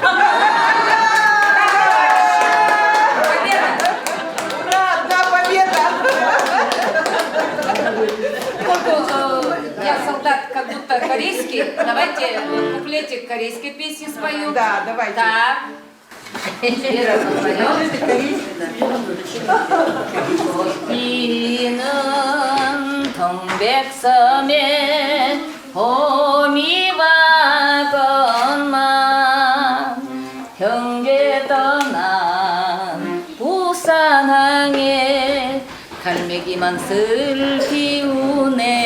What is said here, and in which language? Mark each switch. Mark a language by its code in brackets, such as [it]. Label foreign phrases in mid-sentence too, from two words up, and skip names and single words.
[ru] Я солдат как будто корейский. Давайте куплетик корейской песни спою. Да, давайте. Так. [ko] 이는 동백섬에 봄이 왔건만 형제 떠난 부산항에 갈매기만 슬피우네